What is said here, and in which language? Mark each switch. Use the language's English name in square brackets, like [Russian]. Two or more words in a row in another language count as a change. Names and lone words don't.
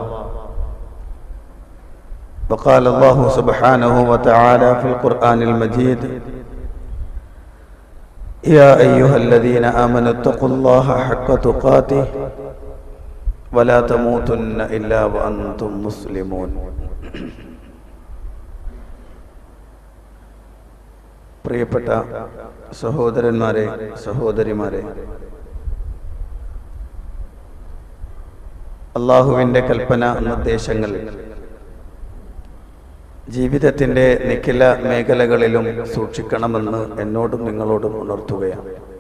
[Arabic] وقال الله سبحانه وتعالى في القرآن المجيد: يا أيها الذين آمنوا اتقوا الله حق تقاته ولا تموتن إلا وأنتم مسلمون. [Malayalam] പ്രിയപ്പെട്ട സഹോദരന്മാരെ, സഹോദരിമാരെ, അല്ലാഹുവിൻ്റെ കൽപ്പന നിർദ്ദേശങ്ങൾ ജീവിതത്തിൻ്റെ നിഖില മേഖലകളിലും സൂക്ഷിക്കണമെന്ന് എന്നോടും നിങ്ങളോടും ഉണർത്തുകയാണ്.